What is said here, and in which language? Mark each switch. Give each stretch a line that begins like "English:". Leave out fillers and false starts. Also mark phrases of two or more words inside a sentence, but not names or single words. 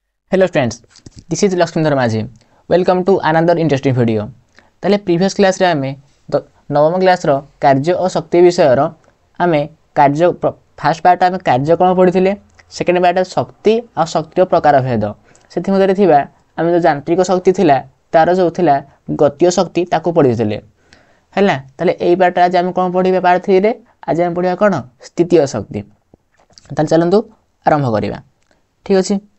English: Hello friends, this is Lakshmindra Majhi. Welcome to another interesting video.
Odia: ତାଲେ
English: previous class
Odia: ରେ ଆମେ ନବମ କ୍ଲାସ ର କାର୍ଯ୍ୟ ଆଉ ଶକ୍ତି ବିଷୟ ର ଆମେ କାର୍ଯ୍ୟ
English: first part
Odia: ଆମେ କାର୍ଯ୍ୟ କଣ ପଢ଼ିଥିଲେ
English: second part
Odia: ଶକ୍ତି ଆଉ ଶକ୍ତି ପ୍ରକାର ଭେଦ ସେଥି ମଧ୍ୟେ ଥିବା ଆମେ ଯୋଉ ଯାନ୍ତ୍ରିକ ଶକ୍ତି ଥିଲା ତାର ଯୋଉ ଥିଲା ଗତୀୟ ଶକ୍ତି ତାକୁ ପଢ଼ିଥିଲେ ହେଲା ତାଲେ ଏଇ ପାର୍ଟ ଆଜି ଆମେ କଣ ପଢ଼ିବା ପାର୍ଟ 3 ରେ ଆଜି ଆମେ ପଢ଼ିବା କଣ ସ୍ଥିତୀୟ ଶକ୍ତି ତାଲେ ଚାଲନ୍ତୁ ଆରମ୍ଭ କରିବା ଠିକ୍ ଅଛି।